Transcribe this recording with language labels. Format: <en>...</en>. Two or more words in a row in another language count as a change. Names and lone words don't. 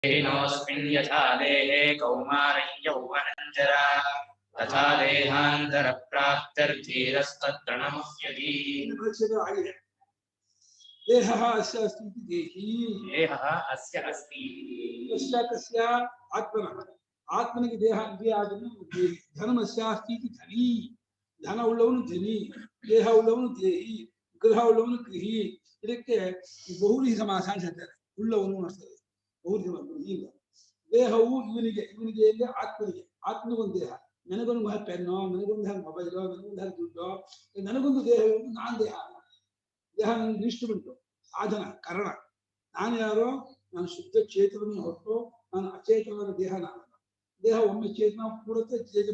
<sa>देहिनोऽस्मिन् यथा देहे कौमारं यौवनं जरा तथा देहान्तरप्राप्तिर्धीरस्तत्र न मुह्यति। देहः अस्य अस्ति इति देही देहः अस्य अस्ति तस्य तस्य आत्मनः</sa> <kn>आत्मनिಗೆ ದೇಹ ಇದೆ ಆದನು</kn> <sa>ಧನಮಸ್ಯ ಅಸ್ತಿ ಇತಿ ಧನಿ</sa> <kn>ಧನ ಉಳ್ಳವನು ಧನಿ ದೇಹ ಉಳ್ಳವನು ದೇಹಿ ಗೃಹ ಉಳ್ಳವನು ಗೃಹಿ ಇದಕ್ಕೆ ಬಹುವ್ರೀಹಿ ಸಮಾಸ ಅಂತ ಹೇಳ್ತಾರೆ ಉಳ್ಳವನು ಅನಿಸ್ತದೆ ಬಹುವ್ರೀಹಿ ಇಲ್ಲ ದೇಹವು ಇವನಿಗೆ ಇಲ್ಲ ಆತ್ಮನಿಗೊಂದು ದೇಹ ನನಗೊಂದು ಪೆನ್ನು ನನಗೊಂದು ಮೊಬೈಲು ನನಗೊಂದು ದುಡ್ಡು ನನಗೊಂದು ದೇಹ ನಾನು ದೇಹ ದೇಹ ನನಗೆ ಇನ್ಸ್ಟ್ರೂಮೆಂಟು ಸಾಧನ ಕಾರಣ ನಾನು ಯಾರೋ ನಾನು ಶುದ್ಧ ಚೇತನವನ್ನು ಹೊರತು ನಾನು ಅಚೇತನದ ದೇಹ ನಾನು ದೇಹ ಒಮ್ಮೆ ಚೇತನ ಕೂಡುತ್ತೆ ಚೇತನ</kn>